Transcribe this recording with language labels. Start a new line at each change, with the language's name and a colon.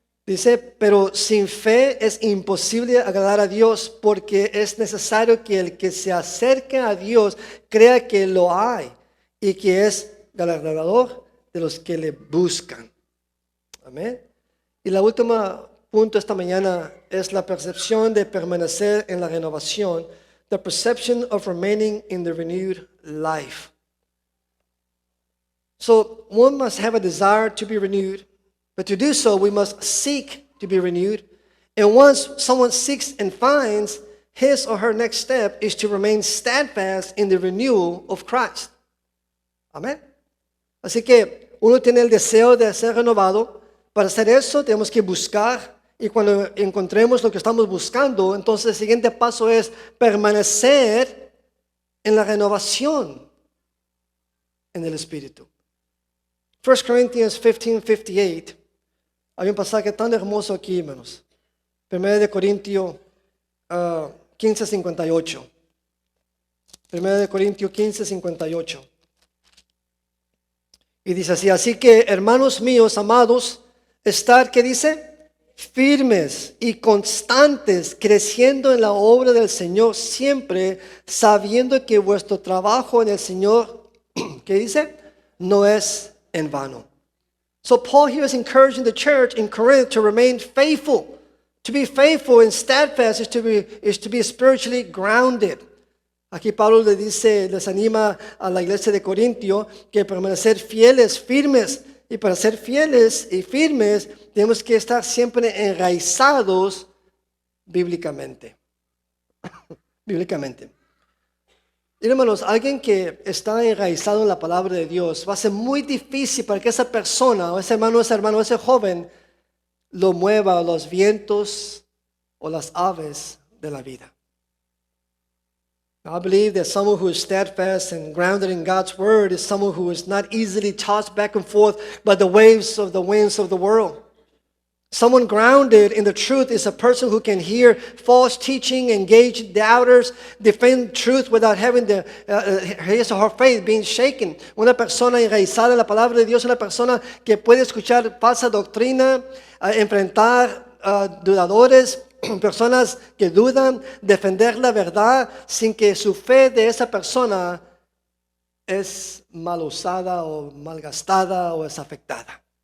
Spanish: Dice, pero sin fe es imposible agradar a Dios porque es necesario que el que se acerque a Dios crea que lo hay y que es galardonador de los que le buscan. Amén. Y la última punto esta mañana es la percepción de permanecer en la renovación.
English: The perception of remaining in the renewed life. So one must have a desire to be renewed. But to do so, we must seek to be renewed. And once someone seeks and finds, his or her next step is to remain steadfast in the renewal of Christ.
Spanish: Amén. Así que uno tiene el deseo de ser renovado. Para hacer eso tenemos que buscar. Y cuando encontremos lo que estamos buscando, entonces el siguiente paso es permanecer en la renovación en el Espíritu.
English: 1 Corinthians 15:58.
Spanish: Hay un pasaje tan hermoso aquí, hermanos. 1 Corintios 15:58. 1 Corintios 15:58. Y dice así que hermanos míos, amados, estar, ¿qué dice? Firmes y constantes, creciendo en la obra del Señor, siempre sabiendo que vuestro trabajo en el Señor, ¿qué dice? No es en vano.
English: So Paul here is encouraging the church in Corinth to remain faithful. To be faithful and steadfast is to be spiritually grounded.
Spanish: Aquí Pablo les anima a la iglesia de Corintio que permanecer fieles, firmes. Y para ser fieles y firmes tenemos que estar siempre enraizados bíblicamente. Bíblicamente. Y hermanos, alguien que está enraizado en la palabra de Dios, va a ser muy difícil para que esa persona, o ese hermano, ese joven, lo mueva los vientos o las aves de la vida.
English: I believe that someone who is steadfast and grounded in God's word is someone who is not easily tossed back and forth by the waves of the winds of the world. Someone grounded in the truth is a person who can hear false teaching, engage doubters, defend truth without having his or her faith being shaken.
Spanish: Una persona enraizada en la palabra de Dios, una persona que puede escuchar falsa doctrina, enfrentar dudadores, personas que dudan, defender la verdad sin que su fe de esa persona es mal usada o malgastada o es afectada.